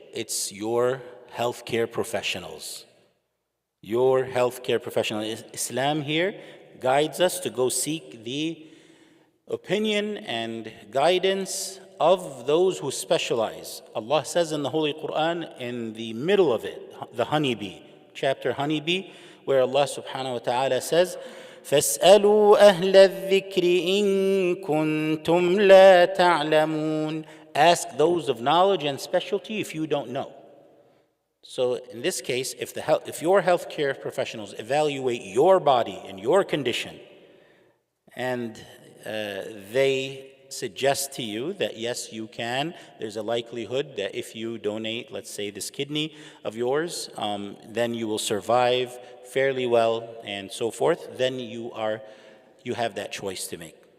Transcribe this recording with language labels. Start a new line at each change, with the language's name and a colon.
English: It's your healthcare professionals. Your healthcare professionals. Islam here guides us to go seek the opinion and guidance of those who specialize. Allah says in the Holy Quran, in the middle of it, the honeybee, chapter honeybee, where Allah subhanahu wa ta'ala says,
Arabic: فَاسْأَلُوا أَهْلَ الذِّكْرِ إِن كُنتُمْ لَا تَعْلَمُونَ.
English: Ask those of knowledge and specialty if you don't know. So in this case, if your healthcare professionals evaluate your body and your condition, and they suggest to you that yes, you can, there's a likelihood that if you donate, let's say, this kidney of yours, then you will survive fairly well and so forth, then you have that choice to make.